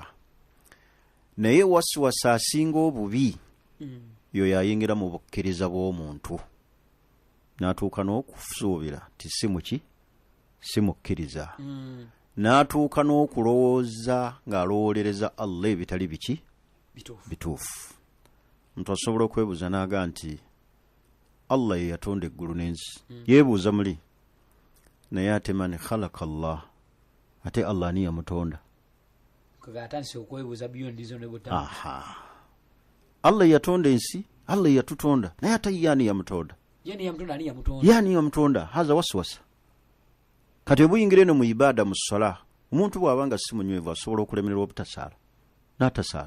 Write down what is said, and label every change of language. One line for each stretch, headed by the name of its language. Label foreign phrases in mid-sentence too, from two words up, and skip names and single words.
Ganda: Naye wasiwasi asinga obubi yoyo ayingira mu bukkiriza bw'omuntu n'atuuka n'okusuubira ti si mukkiriza. N'atuuka n'okulowooza ng'alowoolereza Allah ebitali bituufu. Omuntu asobola okwebuuza n'aga nti Allah ye yatonda eggulu n'ensi. Yeebuuza muli naye ate
Arabic: من خلق الله,
Ganda: ate Allah ni yamutonda. Atandise okwebuuza beyond izo ne butamu. Aha, Allah yatonda ensi, Allah yatutonda naye ate yani yamutonda. Yani yamutonda.
Arabic: هذا وسوسة.
Ganda: Kati buyingire no mu ibada mu ssala, omuntu bw'abanga si munywevu asobola okulemererwa obutasaala n'atasaala.